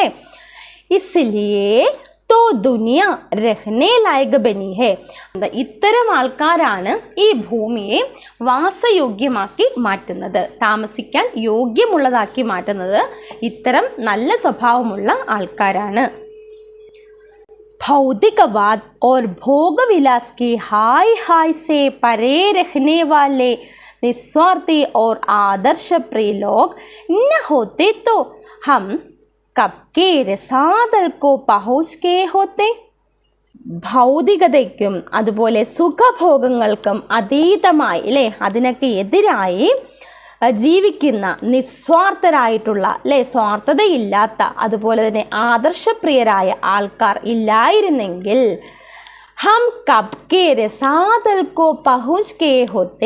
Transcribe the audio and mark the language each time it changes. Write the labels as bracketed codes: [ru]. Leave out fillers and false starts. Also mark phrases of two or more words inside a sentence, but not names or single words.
[hi] इसलिए तो दुनिया रहने लायक बनी है. [ml] ഇത്തരം ആൾക്കാരാണ് ഈ ഭൂമിയെ വാസയോഗ്യമാക്കി മാറ്റുന്നത്, താമസിക്കാൻ യോഗ്യമുള്ളതാക്കി മാറ്റുന്നത് ഇത്തരം നല്ല സ്വഭാവമുള്ള ആൾക്കാരാണ്. [hi] भौतिकवाद और भोग विलास की हाय हाय से परे रहने वाले निस्वार्थी और आदर्श प्रिय लोग न होते तो हम कब के रसादल को पहुँच गए होते. [ml] ഭൗതികതയ്ക്കും അതുപോലെ സുഖഭോഗങ്ങൾക്കും അതീതമായി, അല്ലേ? അതിനൊക്കെ എതിരായി ജീവിക്കുന്ന നിസ്വാർത്ഥരായിട്ടുള്ള, അല്ലേ? സ്വാർത്ഥതയില്ലാത്ത അതുപോലെ തന്നെ ആദർശപ്രിയരായ ആൾക്കാർ ഇല്ലായിരുന്നെങ്കിൽ [hi] हम कब के रसादल को पहुँच के होते.